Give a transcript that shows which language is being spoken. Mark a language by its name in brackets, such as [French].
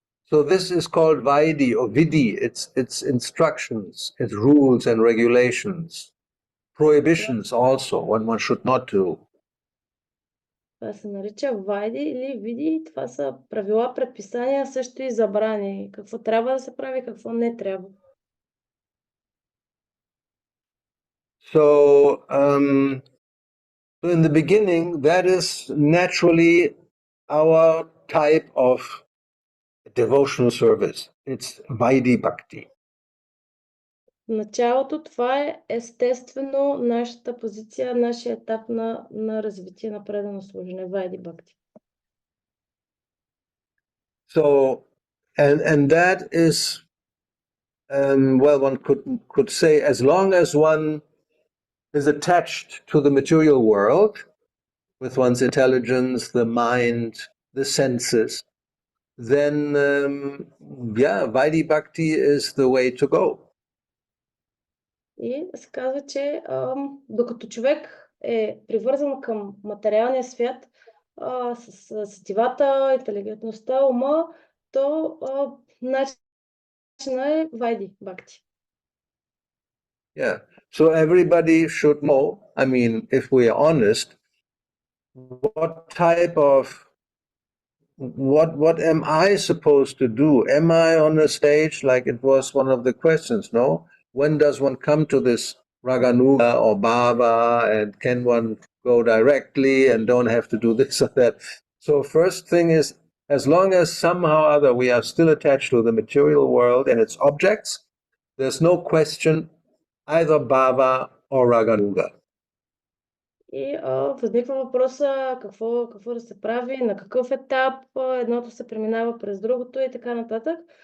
[English] So this is called Vaidhi or Vidhi. It's instructions, it's rules and regulations, prohibitions also, what one should not do. [Bulgarian] Това се нарича Вайди или Види. Това са правила, предписания, също и забрани. Какво трябва да се прави, какво не трябва. [English] So in the beginning, that is naturally our type of devotional service. It's Vaidhi-bhakti. [Bulgarian] В началото това е естествено нашата позиция, нашия етап на развитие на предано служене, Vaidhi-bhakti. [English] So, and that is, well, one could say, as long as one is attached to the material world, with one's intelligence, the mind, the senses, then, Vaidhi-bhakti is the way to go. [Bulgarian] И се казва, че докато човек е привързан към материалния свят, с сетивата, интелигентността, ума, то начинът е Vaidhi-bhakti. [English] Yeah. So everybody should know, I mean, if we are honest, what am I supposed to do? Am I on a stage, like it was one of the questions, no? When does one come to this Ragānuga or Bhāva, and can one go directly and don't have to do this or that? So first thing is, as long as somehow or other we are still attached to the material world and its objects, there's no question either Bhava or Ragānuga. [Bulgarian] И възниква въпроса какво да се прави, на какъв етап едното се преминава през другото и така нататък.